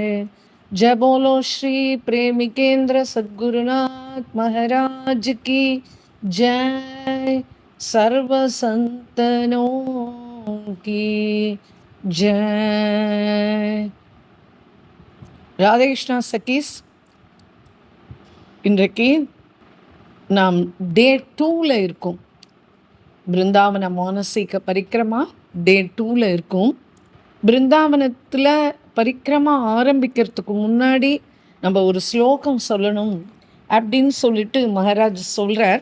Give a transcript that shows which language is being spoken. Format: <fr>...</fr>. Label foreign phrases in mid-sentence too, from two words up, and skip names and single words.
<hi>जय बोलो श्री प्रेमिकेंद्र सद्गुरुनाथ महाराज की जय। सर्व संतनों की जय।</hi> <ta>राधे कृष्णा सखीஸ், இன்றைக்கு நாம் டே 2ல் இருக்கோம். பிருந்தாவன மானசீக பரிக்கிரமா டே 2ல் இருக்கும். பிருந்தாவனத்தில் பரிக்கிரமா ஆரம்பிக்கிறதுக்கு முன்னாடி நம்ம ஒரு ஸ்லோகம் சொல்லணும் அப்படின்னு சொல்லிட்டு மகாராஜ் சொல்கிறார்.</ta>